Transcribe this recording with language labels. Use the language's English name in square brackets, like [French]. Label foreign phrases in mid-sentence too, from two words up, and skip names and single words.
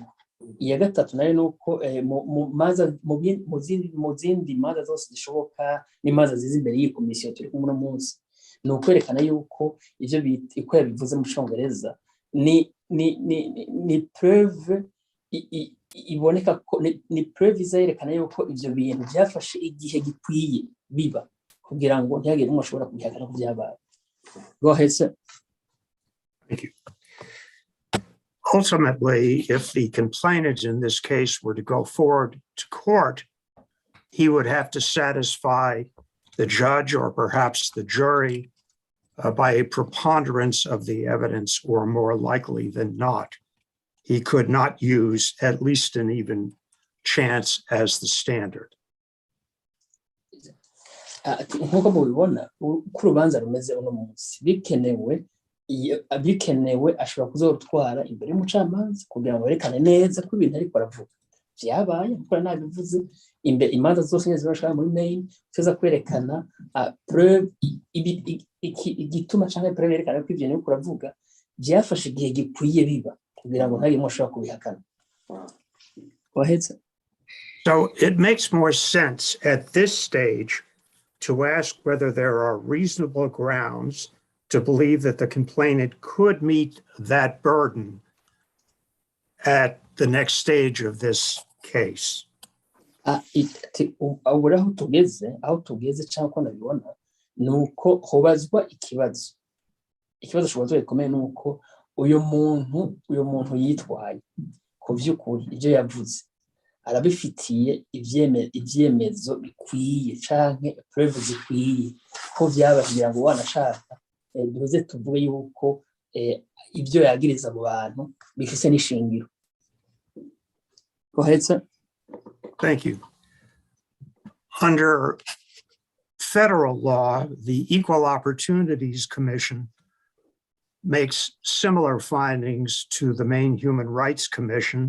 [Rundi] Iya gatatu nayo ni uko mu zindi manza zose zishoboka n'imanza ziza imbere y'iyi komisiyo turi kumwe uno munsi, ni ukwerekana yuko ivyo uko yabivuze mu Congereza ni preuve iboneka ko ni preuve izerekana yuko ivyo bintu byafashe igihe gikwiye biba kugira ngo ntihagire umwe ashobora kubihakana ko byabaye. [English] Go ahead, sir. Thank you. Ultimately, if the complainant in this case were to go forward to court, he would have to satisfy the judge or perhaps the jury by a preponderance of the evidence, or more likely than not, he could not use at least an even chance as the standard. [Rundi] Nk'uko mubibona uko urubanza rumeze uno munsi bikenewe ashobora kuzorutwara imbere y'umucamanza kugira ngo berekane neza ko ibintu ariko aravuga vyabaye kuko nabivuze imbere imanza zose zibashaka muri main tuza kwerekana preuve igituma canke preuve yerekana ko ibintu ariko aravuga byafashe igihe gikwiye biba kugira ngo ntagire ushobora kubihakana. [English] So it makes more sense at this stage to ask whether there are reasonable grounds to believe that the complainant could meet that burden at the next stage of this case. [Rundi] Aho tugeze cyangwa ko nabibona ni uko hobazwa ikibazo kibazo gikomeye ni uko uyu muntu yitwaye ku by'ukuri ibyo yavuze arabifitiye ibyemezo bikwiye canke preuve zikwiye ko byaba kugira ngo wanashaka duze tuvuge yuko ibyo yagiriza mu bantu bifise n'ishingiro. [English] Go ahead, sir. Thank you. Under federal law, the Equal Opportunities Commission makes similar findings to the Maine Human Rights Commission.